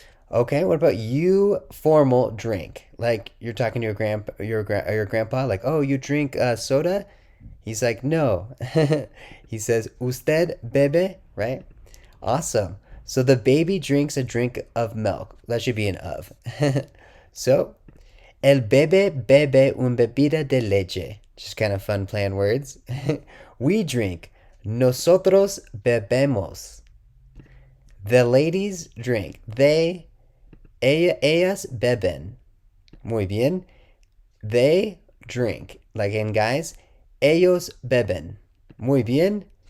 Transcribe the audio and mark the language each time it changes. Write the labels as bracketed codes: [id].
[en] Okay, what about you formal drink? Like you're talking to your grandpa, like, oh, you drink soda? He's like, no. He says, [es] usted bebe, [en] right? Awesome. So the baby drinks a drink of milk. That should be an of. [es] So, el bebé bebe un bebida de leche. [en] Just kind of fun playing words. We drink. [es] Nosotros bebemos. [en] The ladies drink. [es] Ellas beben. Muy bien. [en] They drink. Like in guys, [es] ellos beben. Muy bien.